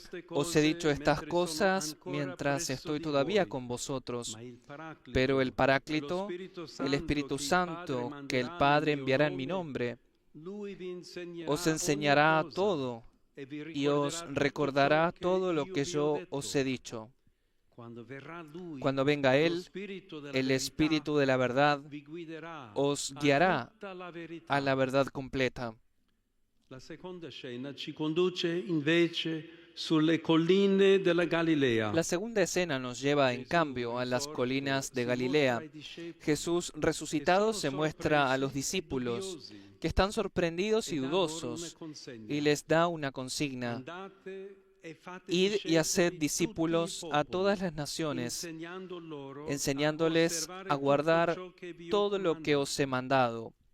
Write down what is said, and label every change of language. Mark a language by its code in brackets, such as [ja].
[es] os he dicho estas cosas mientras estoy todavía con vosotros, pero el Paráclito, el Espíritu Santo, que el Padre enviará en mi nombre, os enseñará todo y os recordará todo lo que yo os he dicho. Cuando venga Él, el Espíritu de la verdad, os guiará a la verdad completa. [it] La seconda scena ci conduce invece sulle colline della Galilea. [es] La segunda escena nos lleva, en cambio, a las colinas de Galilea. Jesús resucitado se muestra a los discípulos, que están sorprendidos y dudosos, y les da una consigna: id y haced discípulos a todas las naciones, enseñándoles a guardar todo lo que os he mandado.